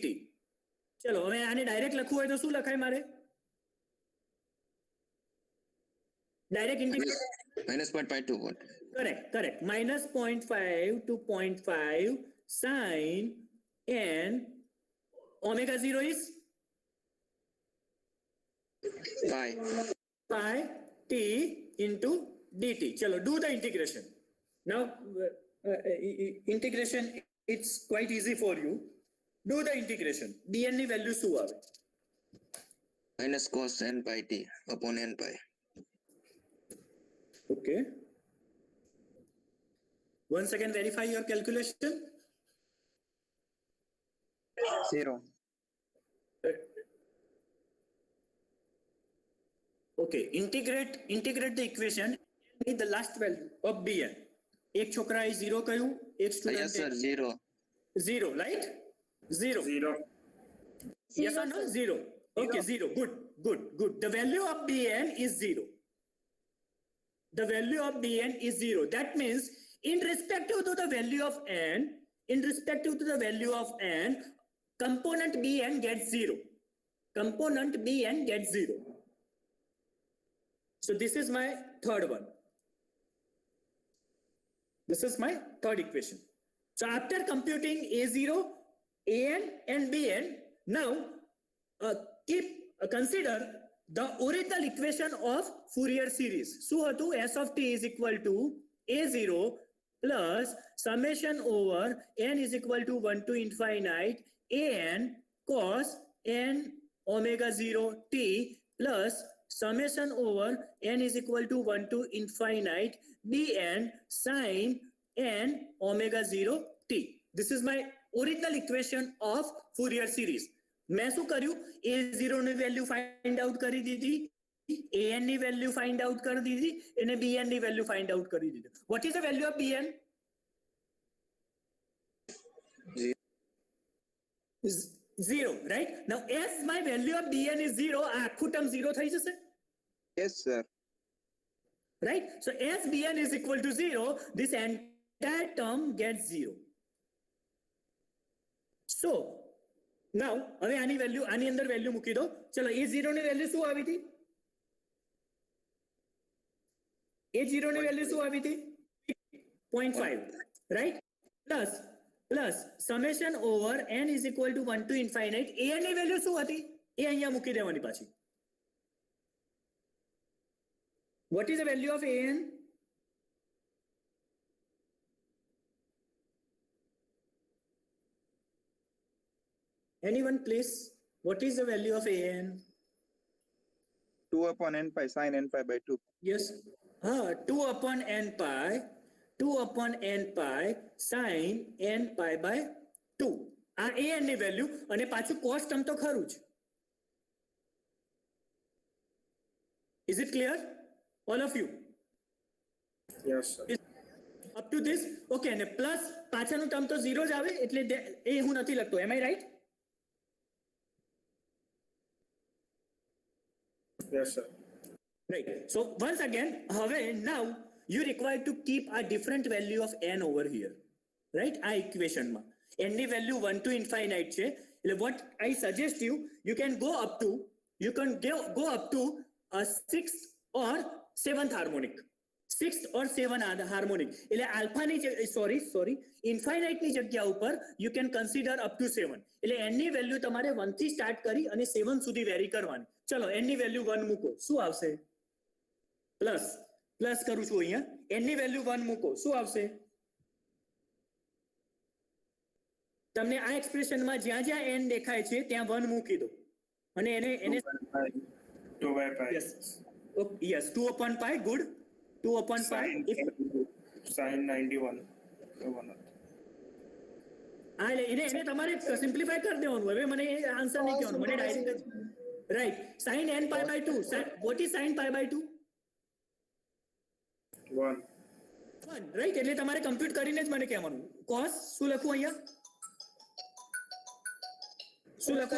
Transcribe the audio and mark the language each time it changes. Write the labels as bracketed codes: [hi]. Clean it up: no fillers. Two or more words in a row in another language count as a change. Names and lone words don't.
[gu] ચલો હવે આને ડાયરેક્ટ લખવું હોય તો શું લખાય મારે? [en] direct integration. -0.5 to what? Correct. Minus 0.5 to 0.5 sin n omega 0 is pi t into dt. Chalo, do the integration. Now, integration, it's quite easy for you. Do the integration. [gu] bn ની વેલ્યુ શું આવે? [en] Minus cos n pi t upon n pi. Okay. Once again, verify your calculation. 0. Okay, integrate the equation with the last value of bn. [gu] એક છોકરાએ 0 કહ્યું, એક [en] Yes, [gu] સ્ટુડન્ટે [en] sir. 0. 0, right? 0. 0. Yes or no? 0. Okay, 0. Good. The value of bn is 0. The value of bn is 0. That means in respective to the value of n, component bn gets 0. Component bn gets 0. So this is my third one. This is my third equation. So after computing a0, an and bn, now consider the original equation of Fourier series. [gu] શું હતું? [en] S of t is equal to a0 plus summation over n is equal to 1 to infinite an cos n omega 0 t plus summation over n is equal to 1 to infinite bn sin n omega 0 t. This is my original equation of Fourier series. [gu] मैं શું કર્યું? a0 ની વેલ્યુ [en] find out [gu] કરી દીધી, an ની વેલ્યુ [en] find out [gu] કરી દીધી અને bn ની વેલ્યુ [en] find out [gu] કરી દીધી. [en] What is the value of bn? 0, right? Now as my value of bn is 0, [gu] આ આખું ટર્મ 0 થઈ જશે, [en] Yes, sir. right? So as bn is equal to 0, this entire term gets 0. So now [gu] હવે આની વેલ્યુ, આની અંદર વેલ્યુ મૂકી દો. ચલો a0 ની વેલ્યુ શું આવી હતી? a0 ની વેલ્યુ શું આવી હતી? [en] 0.5, right? Plus summation over n is equal to 1 to infinite an ની વેલ્યુ શું હતી? [gu] એ અહીંયા મૂકી દેવાની પાછી. [en] What is the value of an? Anyone please? What is the value of an? 2 upon n pi sin n pi by 2. Yes. 2 upon n pi sin n pi by 2. [gu] આ an ની વેલ્યુ અને પાછું cos ટર્મ તો ખરું જ. [en] Is it clear? All of you? Yes, sir. Up to this? [gu] Okay, અને પ્લસ પાછળનું ટર્મ તો 0 જ આવે એટલે એ હું નથી લખતો. [en] Am I right? Yes, sir. Right. So once again, now you require to keep a different value of n over here, right? [gu] આ equation માં n ની value 1 [en] to infinite [gu] છે. [en] What I suggest you can go up to a sixth or seventh harmonic. Sixth or seventh harmonic. [gu] એટલે alpha ની sorry infinite ની જગ્યા ઉપર [en] you can consider up to 7. [gu] એટલે n ની value તમારે 1 થી [en] start કરી [gu] અને 7 સુધી vary કરવાની. ચલો n ની value 1 મૂકો, શું આવશે? પ્લસ કરું છું અહીંયા. n ની value 1 મૂકો, શું આવશે? તમને આ એક્સપ્રેશનમાં જ્યાં જ્યાં n દેખાય છે ત્યાં 1 મૂકી દો અને એને [en] 2 by pi. yes 2 upon pi. Good. 2 upon pi. Sin 91. [gu] એને તમારે સિમ્પ્લિફાય કરી દેવાનું. હવે મને આન્સર નહીં કહેવાનું, મને [en] direct write. sin n pi by 2. What is sin pi by 2? 1. રાઈટ. [gu] એટલે તમારે કમ્પ્યુટ કરીને જ મને કહેવાનું. cos શું લખું અહીંયા? શું લખું?